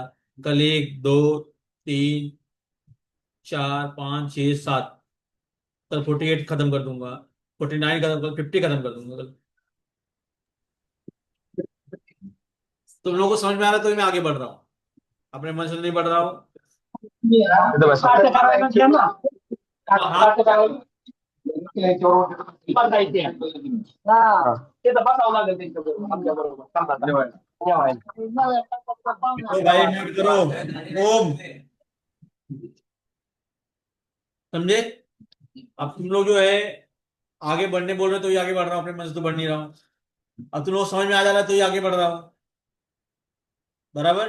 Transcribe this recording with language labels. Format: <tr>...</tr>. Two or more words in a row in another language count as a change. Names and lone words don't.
<hi>कल 1 2 3 4 5 6 7, कल 48 खत्म कर दूंगा, 49 खत्म कर, 50 खत्म कर दूंगा कल। तुम लोगों को समझ में आ रहा है तो मैं आगे बढ़ रहा हूँ, अपने मन से नहीं बढ़ रहा हूँ।</hi> <id>itu bahasa</id> <hi>हाँ,</hi> <id>Nah, kita bahas ulang nanti itu. Ambil berapa? Tambah. Ya,</id> <hi>तो भाई म्यूट करो। ओम, समझे? अब तुम लोग जो है आगे बढ़ने बोल रहे हो तो ये आगे बढ़ रहा हूँ, अपने मन से तो बढ़ नहीं रहा हूँ। अब तुम लोग को समझ में आ जा रहा है तो ये आगे बढ़ रहा हूँ, बराबर।</hi>